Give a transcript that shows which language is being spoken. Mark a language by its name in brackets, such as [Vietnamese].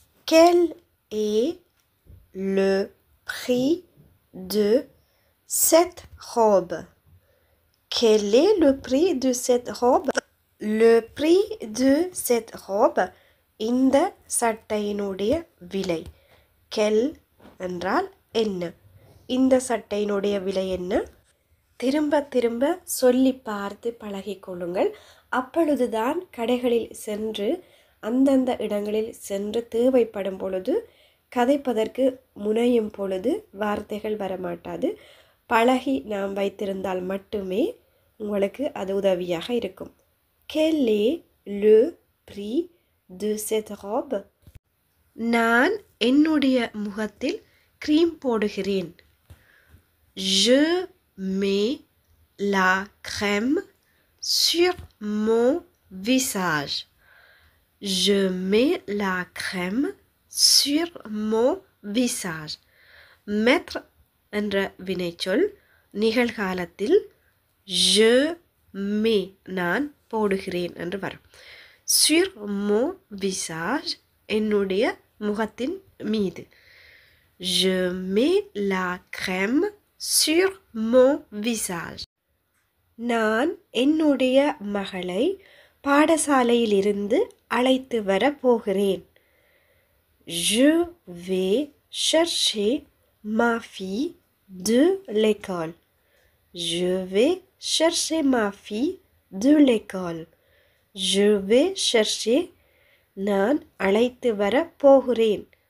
[French] Quel est le prix de cette robe? Quel est le prix de cette robe? Le prix de cette robe [Tamil] இந்த சட்டையினுடைய விலை. Quel என்றால் என்ன? இந்த சட்டையினுடைய விலை என்ன? திரும்ப திரும்ப சொல்லி பார்த்து பழகிக்கொள்ளுங்கள். அப்பொழுதுதான் கடைகளில் சென்று அந்தந்த இடங்களில் சென்று தேவைப்படும் பொழுது கதைப்பதற்கு முனையும் பொழுது வார்த்தைகள் வரமாட்டாது. பழகி நாம் வைத்திருந்தால் மட்டுமே உங்களுக்கு அது உதவியாக இருக்கும். [French] Quel est le prix de cette robe? [Tamil] நான் என்னுடைய முகத்தில் கிரீம் போடுகிறேன். [French] Je mets la crème sur mon visage. Je mets la crème sur mon visage. [Tamil] Mettre என்ற வினைச்சொல் நிகழ்காலத்தில் [French] je mets [Tamil] நான் போடுகிறேன் என்று வரும். [French] Sur mon visage [Tamil] என்னுடைய முகத்தின் மீது. [French] Je mets la crème sur mon visage. [Tamil] நான் என்னுடைய மகளை பாடசாலையிலிருந்து அழைத்து வர போகிறேன். [French] Je vais chercher ma fille de l'école. Je vais chercher ma fille de l'école. Je vais chercher [Tamil] நான் அழைத்து வர போகிறேன்.